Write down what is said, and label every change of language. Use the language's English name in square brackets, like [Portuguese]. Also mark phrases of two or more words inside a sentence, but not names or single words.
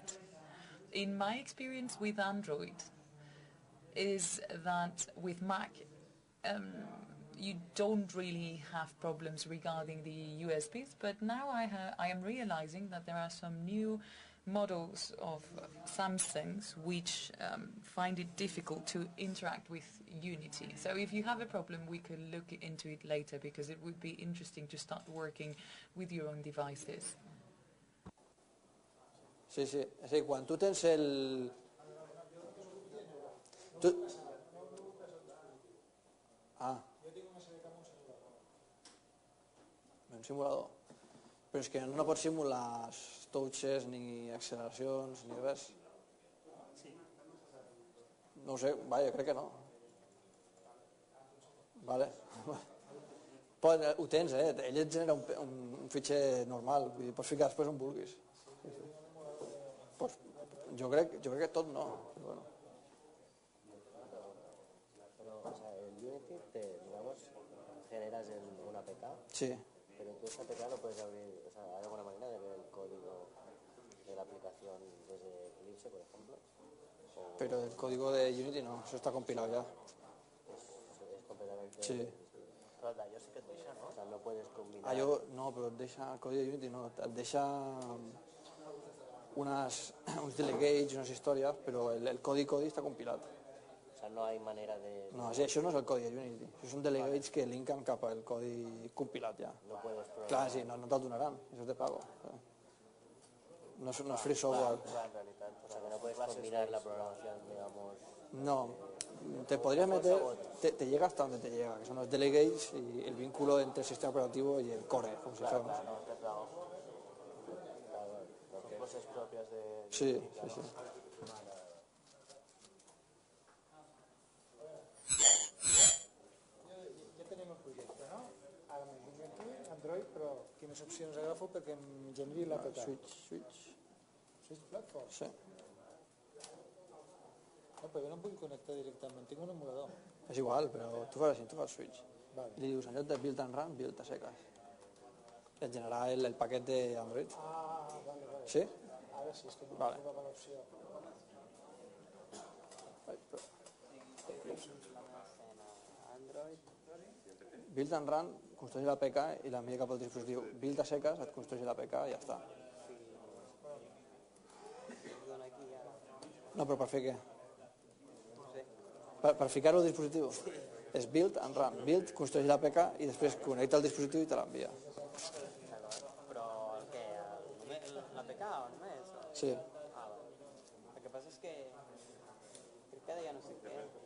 [English] In my experience with Android is that with Mac, you don't really have problems regarding the USBs, but now I am realizing that there are some new models of Samsungs which find it difficult to interact with Unity. So if you have a problem, we could look into it later, because it would be interesting to start working with your own devices. [Catalan] Sí, sí. És a dir, quan tu tens el... Ah. Un simulador. Però és que no pots simular touches, ni acceleracions, ni res. No ho sé, vaja, crec que no. Vale. Ho tens, ell et genera un fitxer normal, vull dir, pots ficar després on vulguis. Jo crec que tot no. Bueno. [Spanish] Pero, o sea, el Unity te, digamos, generas una APK. Sí. Pero tú esa APK no puedes abrir, o sea, ¿hay alguna manera de ver el código de la aplicación desde Eclipse, por ejemplo? Pero el código de Unity no, eso está compilado ya. Es completamente... Sí. [Catalan] Però d'allò sí que et deixa, no? [Spanish] O sea, no puedes combinar... [Catalan] No, però et deixa, el codi de Unity no, et deixa uns delegates, unes històries, però el codi està compilat. [Spanish] O sea, no hay manera de... [Catalan] No, això no és el codi de Unity, això són delegates que linken cap al codi compilat ja. [Spanish] No puedes probar... [Catalan] Clar, sí, no te'l donaran, això és de pago. No és [English] free software. [Spanish] En realidad, o sea, que no puedes combinar la programación, digamos... No, te podrías meter, te llega hasta donde te llega, que son los delegates y el vínculo entre el sistema operativo y el core, como si fuéramos. Son cosas propias de... Sí, sí, sí. [Catalan] Ja tenim el projecte, no? Ara m'he vingut aquí, Android, però quines opcions agafo perquè em generi l'APK? [English] Switch Platform? [Catalan] Sí. No, però jo no em vull connectar directament, tinc un emulador. És igual, però tu fas així, tu fas switch. Vale. I li dius, en lloc de [English] build and run, [Catalan] build a seques. Et generarà el paquet d'Android. Ah, vale. Sí? Ara sí, és que no Vale. trobava l'opció. [English] Build and run [Catalan] construeix l'APK i l'envia cap al dispositiu. Build a seques et construeix l'APK i ja està. No, però per fer què? Per ficar-ho al dispositiu? És [English] build and run. [Catalan] Build, construeix l'APK i després connecta el dispositiu i te l'envia. Però el què? L'APK o només? Sí. Ah, vale. El que passa és que crec que ja no sé què.